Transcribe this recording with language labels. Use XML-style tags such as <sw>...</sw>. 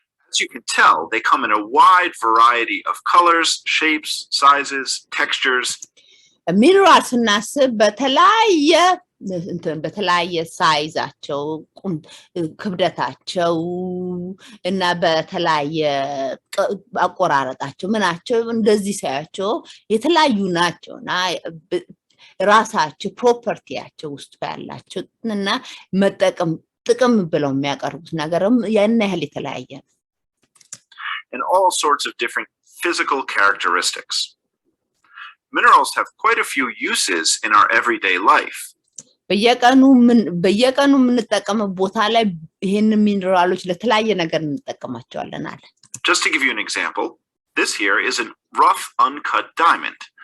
<en>As you can tell, they come in a wide variety of colors, shapes, sizes, textures.</en> <am>ሚነራል ስናስብ በተለያየ ሳይዛቸው ክብደታቸው እና በተለያየ አቆራረጣቸው ምናቸው እንደዚህ ሳያቸው የተለያዩ ናቸውና ራሳቸው ፕሮፐርቲያቸው ውስጥ ያላቸው እና ጥቅም ብለው የሚያቀርቡት ነገርም ያን ያህል የተለያየ ነው።</am> <en>And all sorts of different physical characteristics. Minerals have quite a few uses in our everyday life.</en> <am>በየቀኑ የምንጠቀመው ቦታ ላይ ይሄን ሚነራሎች ለተለያየ ነገር እንጠቀማቸዋለን አለ።</am> <en>Just to give you an example, this here is a rough uncut diamond.</en>